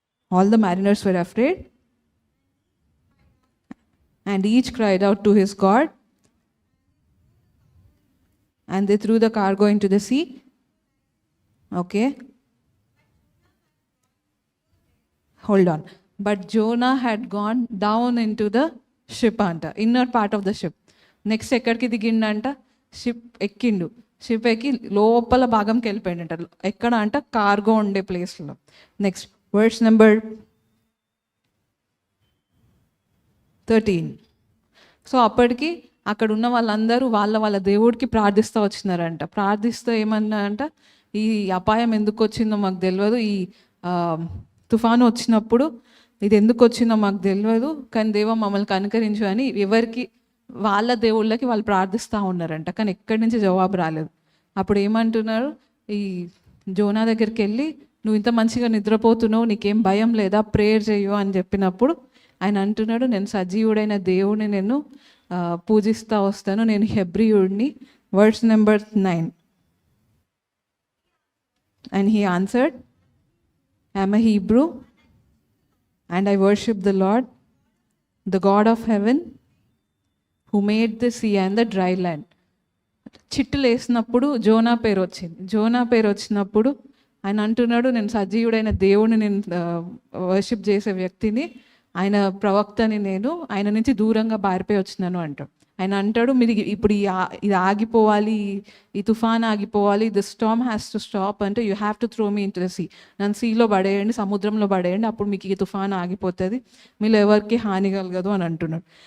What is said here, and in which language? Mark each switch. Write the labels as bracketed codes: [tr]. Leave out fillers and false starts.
[en] All the mariners were afraid and each cried out to his God, and they threw the cargo into the sea. Okay, hold on. But Jonah had gone down into the ship anta, inner part of the ship. [te] Next ఎక్కడికి దిగిండంట, ship ఎక్కిండు. Ship ఎక్కి లోపల భాగంకి వెళ్ళిపోయిండంట. ఎక్కడ అంట, cargo ఉండే ప్లేస్లో. Next words number 13. So అప్పటికి అక్కడ ఉన్న వాళ్ళందరూ వాళ్ళ దేవుడికి ప్రార్థిస్తూ వచ్చినారంట. ప్రార్థిస్తూ ఏమన్నారంట, ఈ అపాయం ఎందుకు వచ్చిందో మాకు తెలియదు, ఈ తుఫాను వచ్చినప్పుడు ఇది ఎందుకు వచ్చిందో మాకు తెలియదు, కానీ దేవా మమ్మల్ని కనుకరించు అని ఎవరికి వాళ్ళ దేవుళ్ళకి వాళ్ళు ప్రార్థిస్తూ ఉన్నారంట. కానీ ఎక్కడి నుంచి జవాబు రాలేదు. అప్పుడు ఏమంటున్నారు, ఈ జోనా దగ్గరికి వెళ్ళి, నువ్వు ఇంత మంచిగా నిద్రపోతున్నావు, నీకేం భయం లేదా, ప్రేయర్ చేయు అని చెప్పినప్పుడు ఆయన అంటున్నాడు, నేను సజీవుడైన దేవుడిని నేను పూజిస్తూ వస్తాను, నేను హెబ్రీయుడిని. Words number 9. [en] And he answered, I am a Hebrew and I worship the Lord, the God of heaven, who made the sea and the dry land. [te] చిట్టులు వేసినప్పుడు జోనా పేరు వచ్చింది. జోనా పేరు వచ్చినప్పుడు ఆయన అంటున్నాడు, నేను సజీవుడైన దేవుడిని నేను వర్షిప్ చేసే వ్యక్తిని, ఆయన ప్రవక్తని, నేను ఆయన నుంచి దూరంగా పారిపోయి వచ్చినాను అంటాడు. ఆయన అంటాడు, మీరు ఇప్పుడు ఇది ఆగిపోవాలి, ఈ తుఫాన్ ఆగిపోవాలి, [en] the storm has to stop [te] అంటే [en] you have to throw me into the sea, [te] నన్ను సీలో పడేయండి, సముద్రంలో పడేయండి, అప్పుడు మీకు ఈ తుఫాన్ ఆగిపోతుంది, మీరు ఎవరికి హాని కలగదు అని అంటున్నాడు.